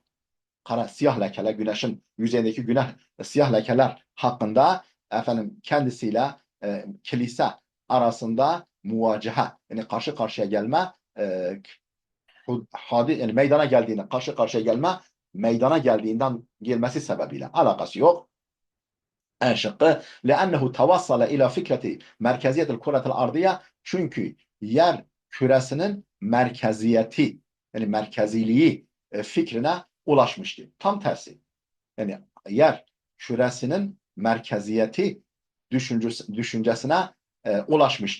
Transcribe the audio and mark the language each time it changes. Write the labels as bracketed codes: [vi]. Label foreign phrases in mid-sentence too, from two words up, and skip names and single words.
[tr] Kara siyah lekeler, güneşin yüzeyindeki siyah lekeler hakkında efendim kendisiyle kilise arasında muvaceha, yani karşı karşıya gelme, yani meydana geldiğinde, karşı karşıya gelme meydana gelmesi sebebiyle. Alakası yok. En şıkkı [ar] لأنه توصل إلى فكرة مركزية الكرة الأرضية, [tr] çünkü yer küresinin merkeziyeti, yani merkeziliği fikrine ulaşmıştı. Tam tersi. Yani yer küresinin merkeziyeti düşüncesine ulaşmıştı.